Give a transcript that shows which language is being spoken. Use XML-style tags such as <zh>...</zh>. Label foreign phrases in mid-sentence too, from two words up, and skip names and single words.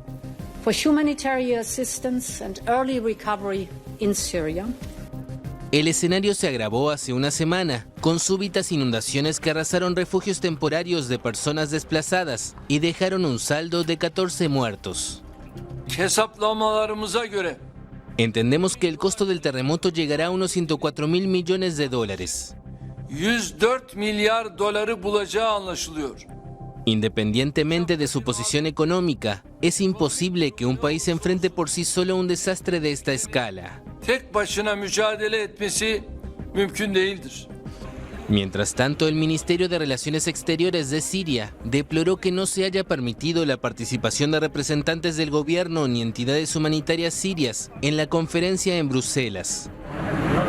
<es>El escenario se agravó hace una semana, con súbitas inundaciones que arrasaron refugios temporarios de personas desplazadas y dejaron un saldo de 14 muertos. Entendemos que el costo del terremoto llegará a unos 104.000 millones de dólares.</es> <tr>104 milyar doları bulacağı anlaşılıyor.</tr> <es>Independientemente de su posición económica, es imposible que un país enfrente por sí solo un desastre de esta escala.</es> <tr>Tek başına mücadele etmesi mümkün değildir.</tr> <es>Mientras tanto, el Ministerio de Relaciones Exteriores de Siria deploró que no se haya permitido la participación de representantes del gobierno ni entidades humanitarias sirias en la conferencia en Bruselas.</es>